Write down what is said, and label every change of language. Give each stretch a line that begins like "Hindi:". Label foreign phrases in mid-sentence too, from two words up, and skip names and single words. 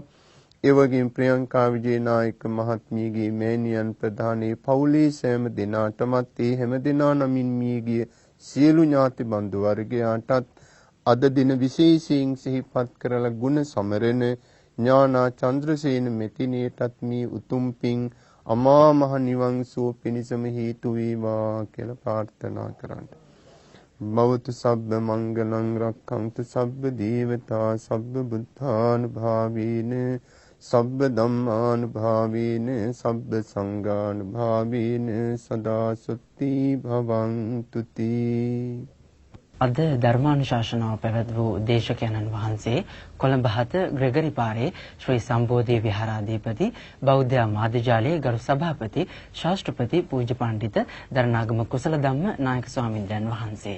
Sinhala: ඒ වගේම ප්‍රියංකා විජේනායක මහත්මියගේ මෑණියන් ප්‍රධානී පවුලේ සෑම දෙනාටමත් ඒ හැම දෙනා නමින් මියගිය සියලු ඥාති බන්දු වර්ගයාටත් අද දින විශේෂයෙන් සිහිපත් කරලා ගුණ සමරන ඥානා චන්ද්‍රසේන මෙතිණියටත් මේ උතුම් පින් අමා මහ නිවන් සුව පිණිසම හේතු වේවා කියලා ප්‍රාර්ථනා කරන්න.
Pali: භවතු සබ්බ මංගලං රක්ඛන්තු සබ්බ දේවතා සබ්බ බුද්ධානුභාවේන සබ්බ ධම්මානුභාවේන සබ්බ සංඝානුභාවේන සදා සුත්ති භවන්තු තී.
Sinhala: අද ධර්මානුශාසනාව පැවැත් වූ දේශකයන්න් වහන්සේ කොළඹ 7 ග්‍රෙගරි පාරේ ශ්‍රී සම්බෝධි විහාරාධිපති බෞද්ධ මාධ්‍යාලයේ ගරු සභාපති ශාස්ත්‍රපති පූජ්‍ය පඬිත දරණාගම කුසල ධම්ම නායක ස්වාමීන් වහන්සේ.